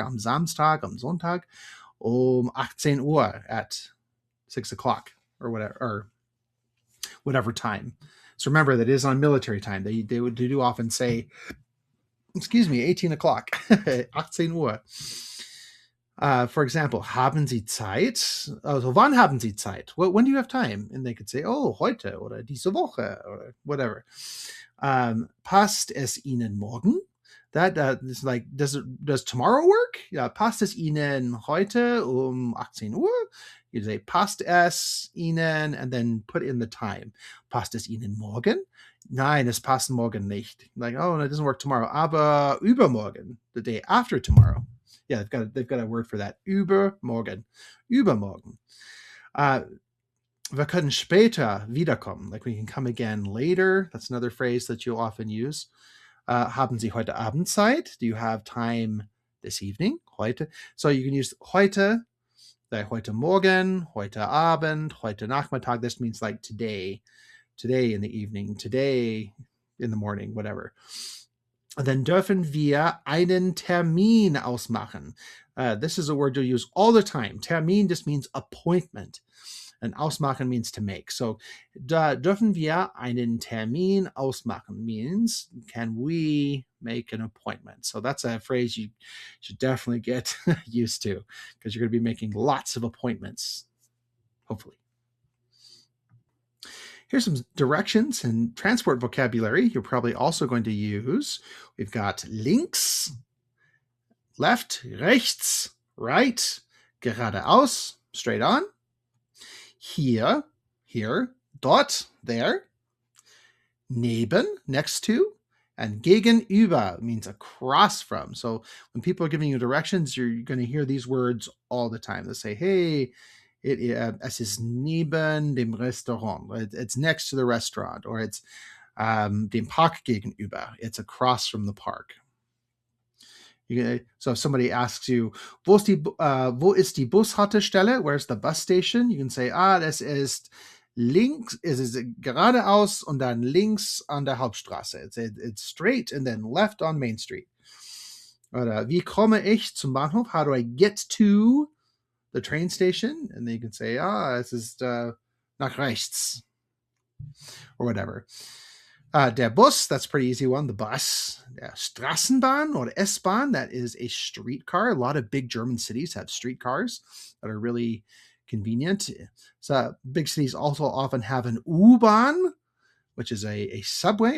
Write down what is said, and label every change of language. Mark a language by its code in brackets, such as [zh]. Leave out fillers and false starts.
[de] Am Samstag, am Sonntag, 18 Uhr, [en] at 6 o'clock, or whatever time. So remember, that is on military time. They do often say, 18 o'clock, 18 Uhr. For example, [de] haben Sie Zeit? Also, wann haben Sie Zeit? [en] When do you have time? And they could say, oh, [de] heute, oder diese Woche, [en] or whatever. [de] Passt es Ihnen morgen? [en] That is like, does tomorrow work? [de] Ja, passt es Ihnen heute 18 Uhr? [en] You say, [de] passt es Ihnen, [en] and then put in the time. [de] Passt es Ihnen morgen? Nein, es passt morgen nicht. [en] Like, oh, no, it doesn't work tomorrow. [de] Aber übermorgen, [en] the day after tomorrow. Yeah, they've got a word for that. [de] Übermorgen. Übermorgen. Wir können später wiederkommen. [en] Like, we can come again later. That's another phrase that you'll often use. [de] Haben Sie heute Abend Zeit? [en] Do you have time this evening? [de] Heute. [en] So you can use heute, like [de] heute Morgen, heute Abend, heute Nachmittag. [en] This means like today in the evening, today in the morning, whatever. [de] And then dürfen wir einen Termin ausmachen. [en] This is a word you'll use all the time. Termin just means appointment. And ausmachen means to make. So [de] dürfen wir einen Termin ausmachen [en] means, can we make an appointment? So that's a phrase you should definitely get used to, because you're going to be making lots of appointments, hopefully. Here's some directions and transport vocabulary you're probably also going to use. We've got links, left, rechts, right, geradeaus, straight on, hier, dort, there, neben, next to, and gegenüber means across from. So when people are giving you directions, you're going to hear these words all the time. They say, hey, [de] es ist neben dem Restaurant. [en] It's next to the restaurant, or it's [de] dem Park gegenüber. [en] It's across from the park. So if somebody asks you, [de] wo ist die Bushaltestelle? [en] Where's the bus station? You can say, [de] das ist links, es ist geradeaus und dann links an der Hauptstraße. [en] It's straight and then left on Main Street. [de] Oder wie komme ich zum Bahnhof? [en] How do I get to the train station? And then you can say, [de] es ist nach rechts. [en] Or whatever. Der Bus, that's a pretty easy one. The bus. Der Straßenbahn or S-Bahn, that is a streetcar. A lot of big German cities have streetcars that are really convenient. So big cities also often have an U-Bahn, which is a subway.